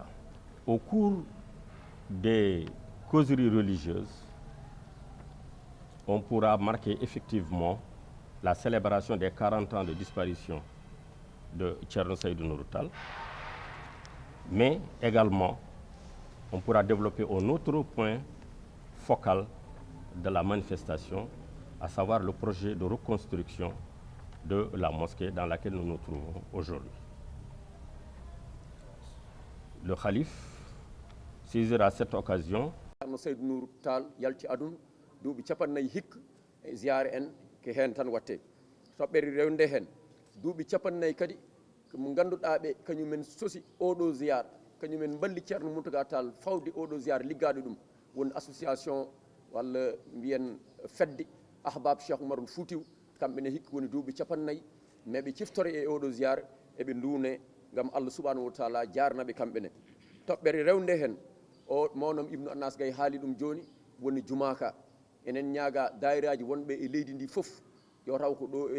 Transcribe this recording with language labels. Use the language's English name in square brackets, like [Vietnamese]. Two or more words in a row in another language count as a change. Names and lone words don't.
[French] Au cours des causeries religieuses, on pourra marquer effectivement la célébration des 40 ans de disparition de Thierno Seydou Nourou Tall, mais également on pourra développer un autre point focal de la manifestation, à savoir le projet de reconstruction de la mosquée dans laquelle nous nous trouvons aujourd'hui. Le khalife saisira cette occasion. [Fula] Thierno Seydou Nourou Tall yalti aduna duuɓi capannayyi hikka e ziyare en ko heen tan watte toɓɓere rewnde heen duuɓi capannayyi kadi mo ngannduɗaa ɓe kañumen sosi oɗo ziyare kañumen balli Thierno Mountaga Tall fawde oɗo ziyare liggaaɗo ɗum woni association walla mbiyen fedde ahbab Cheikh Oumarul Foutiou kamɓe ne hikka woni duuɓi capannayyi mais ɓe ciftore e oɗo ziyare eɓe nduune ngam [Arabic] الله سبحانه وتعالى [Fula] jarnaɓe kamɓe ne toɓɓere rewnde heen o mawnom Ibnu Annas Gaye haali ɗum joni woni jumaka enen ñaaga dayiraji wonɓe e leydi ndi fof yo taw ko